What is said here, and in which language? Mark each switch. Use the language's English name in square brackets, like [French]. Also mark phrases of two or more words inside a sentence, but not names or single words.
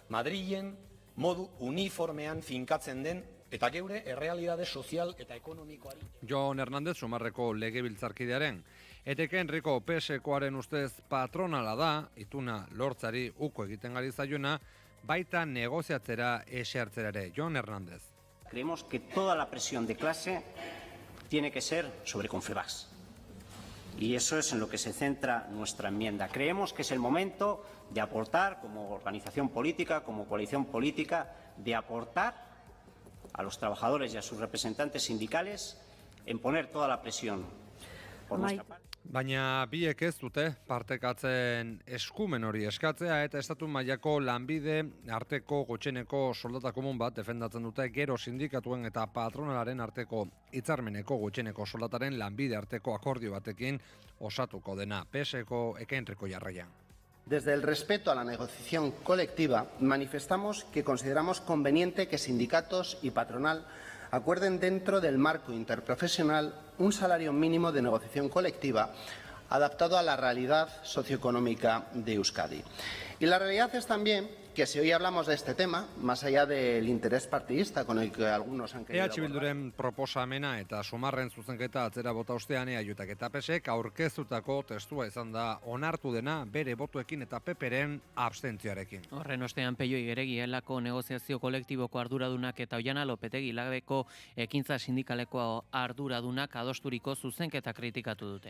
[Basque] Madrilen modu uniformean finkatzen den eta geure errealitate sozial eta ekonomikoari. Jon Hernández Sumarreko legebiltzarkidearen Eteke Enriko PSkoaren ustez patronala da, ituna lortzari uko egiten ari zaiona, baita negoziatzera esertzera ere. Jon Hernández. [Spanish] Creemos que toda la presión de clase tiene que ser sobre Confebask. Y eso es en lo que se centra nuestra enmienda. Creemos que es el momento de aportar, como organización política, como coalición política, de aportar a los trabajadores y a sus representantes sindicales en poner toda la presión por nuestra parte. [Basque] Baina biek ez dute partekatzen eskumen hori eskatzea eta estatu mailako lanbide arteko gutxieneko soldata komun bat defendatzen dute gero sindikatuen eta patronalaren arteko hitzarmeneko gutxieneko soldataren lanbide arteko akordio batekin osatuko dena. PSeko Eke Enriko jarraian. [Spanish] Desde el respeto a la negociación colectiva, manifestamos que consideramos conveniente que sindicatos y patronal acuerden dentro del marco interprofesional un salario mínimo de negociación colectiva adaptado a la realidad socioeconómica de Euskadi. Y la realidad es también que si hoy hablamos de este tema, más allá del interés partidista con el que algunos han querido [Basque] EH Bilduren proposamena eta Sumarren zuzenketa atzera bota ostean EAJak eta PSek aurkeztutako testua izan da onartu dena bere botuekin eta PPren abstentzioarekin. Horren ostean Peioi Geregi elako negoziazio kolektiboko arduradunak eta Oiana Lopetegi Labeko ekintza sindikaleko arduradunak adosturiko zuzenketa kritikatu dute.